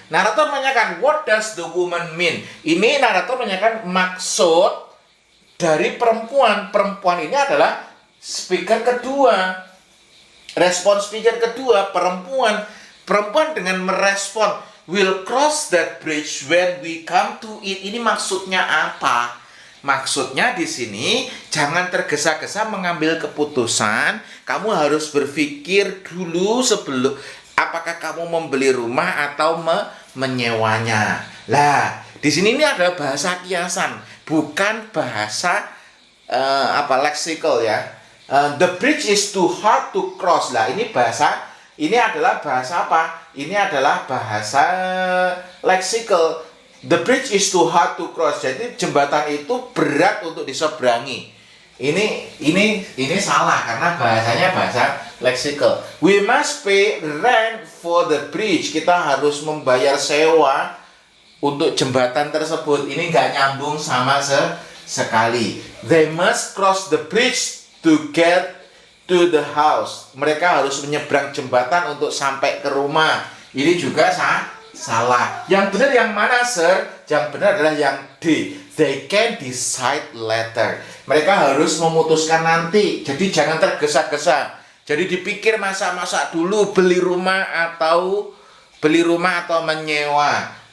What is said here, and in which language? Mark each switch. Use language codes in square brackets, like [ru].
[id] Narator menanyakan, [en] what does the woman mean? [id] Ini narator menanyakan maksud dari perempuan. Perempuan ini adalah speaker kedua. Respon speaker kedua, perempuan. Perempuan dengan merespon, [en] we'll cross that bridge when we come to it. [id] Ini maksudnya apa? Maksudnya di sini jangan tergesa-gesa mengambil keputusan. Kamu harus berpikir dulu sebelum apakah kamu membeli rumah atau menyewanya. Lah, di sini ini ada bahasa kiasan, bukan bahasa leksikal ya. [en] The bridge is too hard to cross. [id] Lah, ini adalah bahasa apa? Ini adalah bahasa leksikal. [en] The bridge is too hard to cross. [id] Jadi jembatan itu berat untuk diseberangi. Ini salah karena bahasanya bahasa leksikal. [en] We must pay rent for the bridge. [id] Kita harus membayar sewa untuk jembatan tersebut. Ini nggak nyambung sama sekali. [en] They must cross the bridge to get to the house. [id] Mereka harus menyeberang jembatan untuk sampai ke rumah. Ini juga salah. Yang benar yang mana, sir? Yang benar adalah yang D. [en] They can decide later. [id] Mereka harus memutuskan nanti. Jadi jangan tergesa-gesa. Jadi dipikir masak-masak dulu beli rumah atau menyewa.